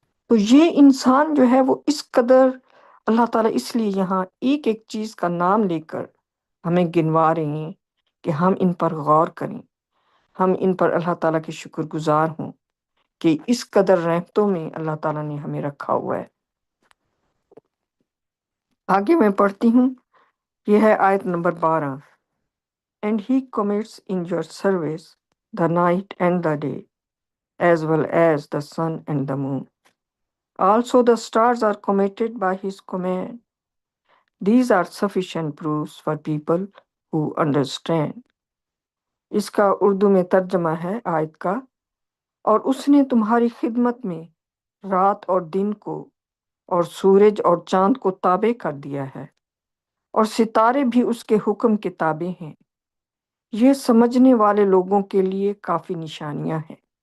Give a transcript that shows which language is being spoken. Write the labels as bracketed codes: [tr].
[ur] تو یہ انسان جو ہے وہ اس قدر اللہ تعالیٰ اس لیے یہاں ایک ایک چیز کا نام لے کر ہمیں گنوا رہے ہیں کہ ہم ان پر غور کریں، ہم ان پر اللہ تعالیٰ کے شکر گزار ہوں کہ اس قدر رحمتوں میں اللہ تعالیٰ نے ہمیں رکھا ہوا ہے۔ آگے میں پڑھتی ہوں، یہ ہے آیت number 12۔ [en] And he commits in your service the night and the day, as well as the sun and the moon. Also the stars are committed by his command. These are sufficient proofs for people who understand. [ur] اس کا اردو میں ترجمہ ہے آیت کا، اور اس نے تمہاری خدمت میں رات اور دن کو اور سورج اور چاند کو تابع کر دیا ہے، اور ستارے بھی اس کے حکم کے تابع ہیں۔ یہ سمجھنے والے لوگوں کے لیے کافی نشانیاں ہیں۔